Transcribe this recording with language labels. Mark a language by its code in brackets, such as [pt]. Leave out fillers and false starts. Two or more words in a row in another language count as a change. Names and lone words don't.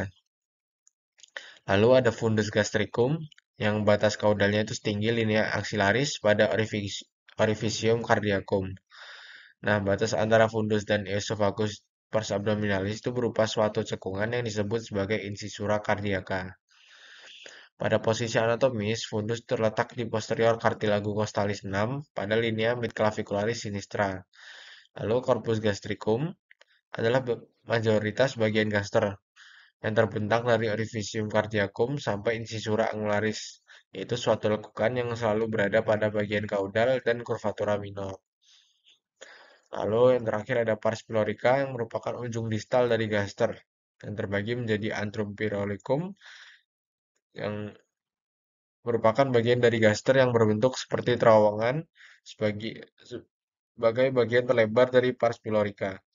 [id] Lalu ada fundus gastricum, yang batas kaudalnya itu setinggi linea axillaris pada orifisium cardiacum. Nah, batas antara fundus dan esophagus pars abdominalis itu berupa suatu cekungan yang disebut sebagai incisura cardiaca. Pada posisi anatomis, fundus terletak di posterior cartilago costalis 6 pada linea midclavicularis sinistra. Lalu corpus gastricum adalah mayoritas bagian gaster yang terbentang dari orifisium cardiacum sampai incisura angularis, yaitu suatu lekukan yang selalu berada pada bagian kaudal dan curvatura minor. Lalu yang terakhir ada pars pylorica yang merupakan ujung distal dari gaster yang terbagi menjadi antrum pyrolicum yang merupakan bagian dari gaster yang berbentuk seperti terowongan sebagai bagian terlebar dari pars pylorica.